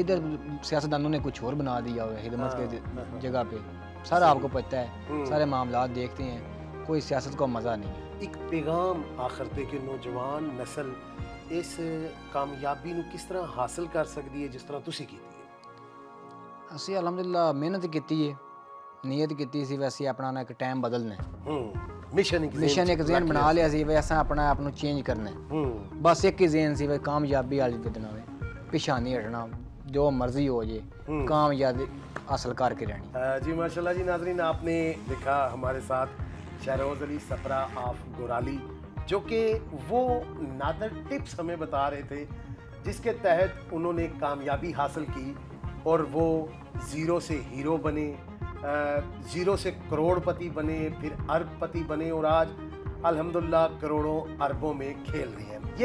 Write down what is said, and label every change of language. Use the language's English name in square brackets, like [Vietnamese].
[Hindi] इधर सियासतदानों ने कुछ और बना दिया हुआ है खिदमत के जगह पे। सारा आपको पता है, सारे मामलात देखते हैं, कोई सियासत का मज़ा नहीं है। एक पैगाम आखिर दे कि नौजवान नस्ल इस कामयाबी ਨੂੰ किस तरह हासिल कर सकती है जिस तरह [Punjabi] तुसी कीती है? ਅਸੀਂ ਅਲਹਮਦੁਲਿਲਾ ਮਿਹਨਤ ਕੀਤੀ ਹੈ, ਨੀਅਤ ਕੀਤੀ ਸੀ ਵੈਸੇ ਆਪਣਾ ਨਾ ਇੱਕ ਟਾਈਮ ਬਦਲਣਾ ਹੈ। [English] mission [Punjabi] ਇੱਕ ਜ਼ੇਨ ਬਣਾ ਲਿਆ ਸੀ ਵੀ ਅਸਾਂ ਆਪਣਾ ਆਪ ਨੂੰ ਚੇਂਜ ਕਰਨਾ ਹੈ। ਬਸ ਇੱਕ ਹੀ ਜ਼ੇਨ ਸੀ ਵੀ ਕਾਮਯਾਬੀ ਵਾਲੀ ਵਧਣਾ ਵੇ, ਪਿਛਾ नहीं हटना, जो मर्जी हो जे कामयाबी हासिल करके रहनी। [Hindi] जी माशाल्लाह जी। नाजरीन, आपने देखा हमारे साथ शहरोज अली सपरा ऑफ गोराली, जो कि वो नादर टिप्स हमें बता रहे थे जिसके तहत उन्होंने कामयाबी हासिल की और वो ज़ीरो से हीरो बने, ज़ीरो से करोड़पति बने, फिर अरबपति बने और आज अल्हम्दुलिल्लाह करोड़ों अरबों में खेल रहे हैं।